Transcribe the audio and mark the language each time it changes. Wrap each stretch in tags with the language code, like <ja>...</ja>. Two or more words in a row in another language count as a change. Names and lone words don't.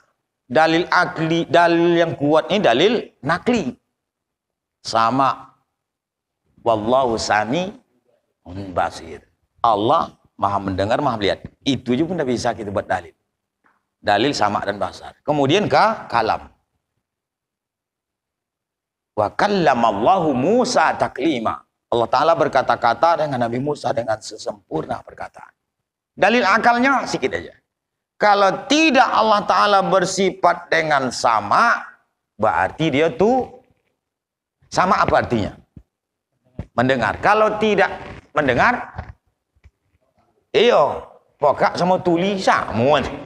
<ms>Dalil akli, dalil yang kuat ini dalil nakli. Sama.</ms> <ar>Wallahu sami basir.</ar> <ms>Allah maha mendengar, maha melihat. Itu juga tidak bisa kita buat dalil. Dalil sama dan basar. Kemudian kalam.</ms> <ar>Wa kallamallahu Musa taklima.</ar> <ms>Allah Ta'ala berkata-kata dengan Nabi Musa dengan sesempurna perkataan. Dalil akalnya sedikit aja. Kalau tidak Allah Ta'ala bersifat dengan sama, berarti dia tuh sama apa artinya? Mendengar. Kalau tidak mendengar, iyo, pokak sama tuli sama.</ms>